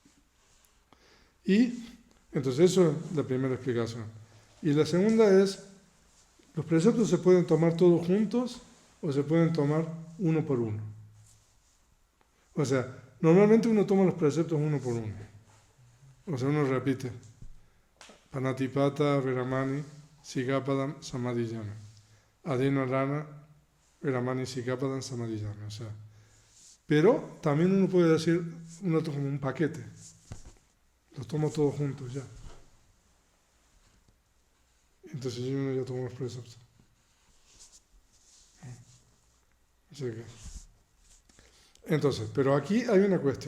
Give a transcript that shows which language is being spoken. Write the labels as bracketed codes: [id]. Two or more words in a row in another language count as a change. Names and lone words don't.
[es] Y entonces eso es la primera explicación. Y la segunda es, los preceptos se pueden tomar todos juntos o se pueden tomar uno por uno. O sea, normalmente uno toma los preceptos uno por uno. O sea, uno repite, [pi] Panatipata, Veramani, Sikapadam, Samadhiyana. Adena Rana, Veramani, Sikapadam, Samadhiyana. [es] O sea, pero también uno puede decir, uno toma como un paquete. Los tomo todos juntos ya. Entonces uno ya toma los preceptos. O sea que, entonces, pero aquí hay una cuestión.